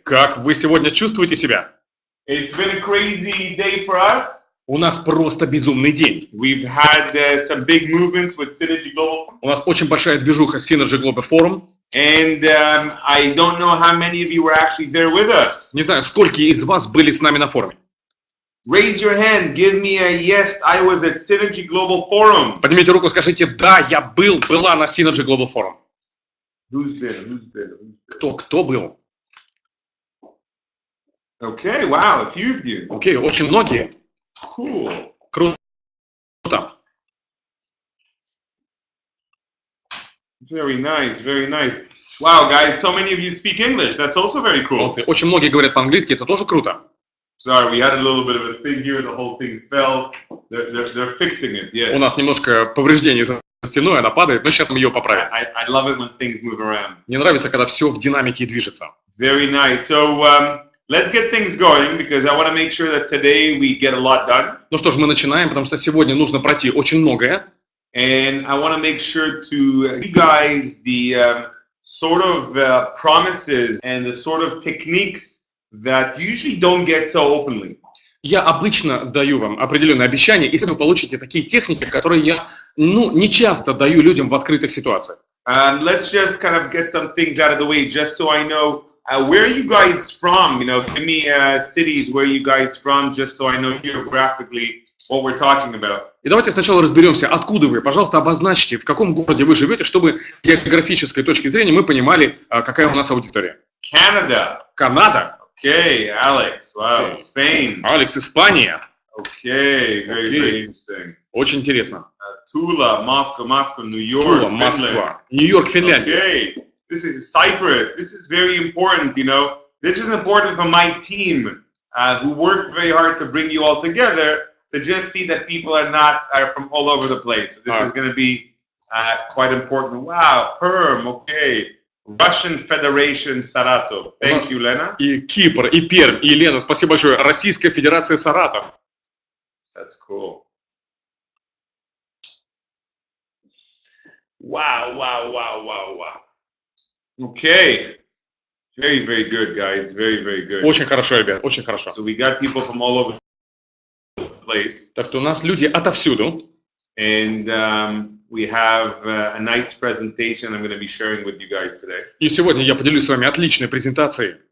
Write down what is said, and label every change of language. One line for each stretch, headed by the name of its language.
Russian: Как вы сегодня чувствуете себя?
English: It's been a crazy day for us.
Russian: У нас просто безумный день.
English: We've had some big movements with Synergy Global.
Russian: У нас очень большая движуха с Synergy Global Forum.
English: And I don't know how many of you were actually there with us.
Russian: Не знаю, сколько из вас были с нами на форуме.
English: Raise your hand, give me a yes, I was at Synergy Global Forum.
Russian: Поднимите руку, скажите, да, я была на Synergy Global Forum.
English: Who's been?
Russian: Кто был?
English: Okay, wow, a few of you.
Russian: Окей, очень многие.
English: Cool.
Russian: Круто.
English: Very nice, very nice. Wow, guys, so many of you speak English. That's also very cool.
Russian: Очень многие говорят по-английски, это тоже круто.
English: Sorry, we had a little bit of a thing here. The whole thing fell. They're fixing it. Yes.
Russian: У нас немножко повреждений за стеной, она падает, но сейчас мы ее поправим.
English: I love it when things move around.
Russian: Мне нравится, когда все в динамике движется.
English: Very nice. So let's get things going because I want to make sure that today we get a lot done.
Russian: Ну что ж, мы начинаем, потому что сегодня нужно пройти очень многое.
English: And I want to make sure to give you guys the sort of promises and the sort of techniques that usually don't get so openly.
Russian: Я обычно даю вам определенные обещания, и вы получите такие техники, которые я, не часто даю людям в открытых ситуациях.
English: Let's just kind of get some things out of the way, just so I know where are you guys from. You know, give me cities where you guys from, just so I know geographically what we're talking about.
Russian: И давайте сначала разберемся, откуда вы. Пожалуйста, обозначьте, в каком городе вы живете, чтобы с географической точки зрения мы понимали, какая у нас аудитория.
English: Canada.
Russian: Канада.
English: Okay, Alex. Wow, Spain.
Russian: Алекс, Испания.
English: Okay, very interesting.
Russian: Очень интересно.
English: Tula, Moscow, New York,
Russian: Тула, Москва, Нью-Йорк, Финляндия.
English: Okay, this is Cyprus. This is very important, you know. This is important for my team, who worked very hard to bring you all together, to just see that people are from all over the place. So this is going to be quite important. Wow, Perm, okay. Russian Federation Saratov. Thank you, Lena.
Russian: И Кипр, и Пермь, и Лена, спасибо большое. Российская Федерация Саратов.
English: That's cool. Wow. Okay. Very, very good, guys. Very, very good.
Russian: Очень хорошо, ребят, очень хорошо.
English: So we got people from all over the place.
Russian: Так что у нас люди отовсюду.
English: And we have a nice presentation I'm going to be sharing with you guys today.
Russian: И сегодня я поделюсь с вами отличной презентацией.